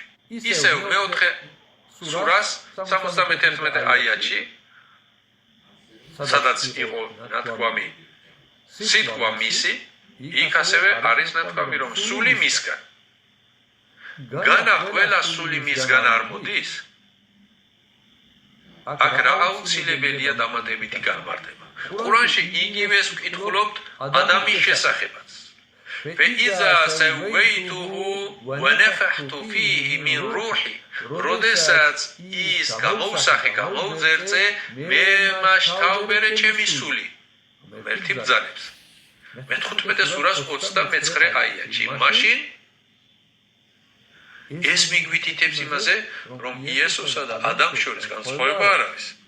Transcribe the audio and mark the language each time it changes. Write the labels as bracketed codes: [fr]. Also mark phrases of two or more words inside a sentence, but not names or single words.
[ka] ისევ მეოთხე სურას 71 აიათში, სადაც იყო ნათქვამი სიტყვა მისი, იქ ასევე არის ნათქვამი, რომ სული მისგან. განა ყველა სული მისგან არ მოდის, აქ რა აუცილებელია დამატებითი განმარტება. ყურანში იგივეს ვკითხულობთ ადამიანის შესახებაც. [ar] فإذا سويته ونفخت فيه من روحي [ka] როდესაც ის გამოვსახე, გამოვზერწე, მე მასშტაბერე ჩემი სული. ერთი ბრძანებს. მე-15 სურას 29 აიათში. მაშინ ეს მიგვითითებს იმაზე, რომ იესოსა და ადამიანს შორის განსხვავება არ არის.